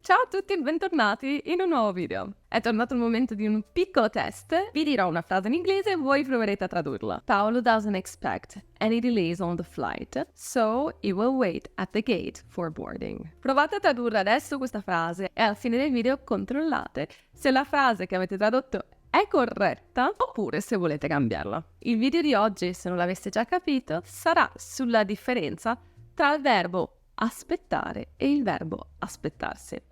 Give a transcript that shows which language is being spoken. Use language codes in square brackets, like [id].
[it] Ciao a tutti e bentornati in un nuovo video. È tornato il momento di un piccolo test. Vi dirò una frase in inglese e voi proverete a tradurla. [en] Paolo doesn't expect any delays on the flight, so he will wait at the gate for boarding. [it] Provate a tradurre adesso questa frase e al fine del video controllate se la frase che avete tradotto è corretta oppure se volete cambiarla. Il video di oggi, se non l'aveste già capito, sarà sulla differenza tra il verbo aspettare e il verbo aspettarsi.